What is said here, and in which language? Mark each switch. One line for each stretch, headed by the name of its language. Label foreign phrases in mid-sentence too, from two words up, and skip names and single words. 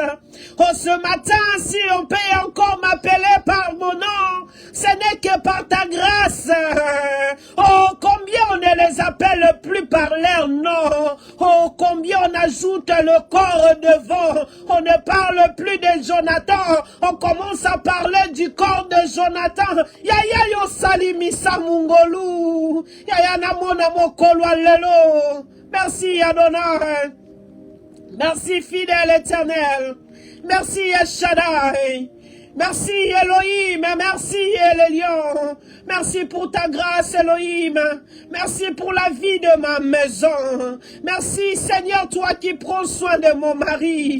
French: Oh, ce matin, si on peut encore m'appeler par mon nom, ce n'est que par ta grâce. Oh, combien on ne les appelle plus par leur nom. Oh, combien on ajoute le corps devant. On ne parle plus de Jonathan. On commence à parler du corps de Jonathan.
Lingala: Yaya yo salimisa mungolu. Yaya namona mokolo alelo. Merci Adonai.
French: Merci fidèle éternel. Merci Shaddai. Merci Elohim, merci Elion. Merci pour ta grâce Elohim. Merci pour la vie de ma maison. Merci Seigneur, toi qui prends soin de mon mari.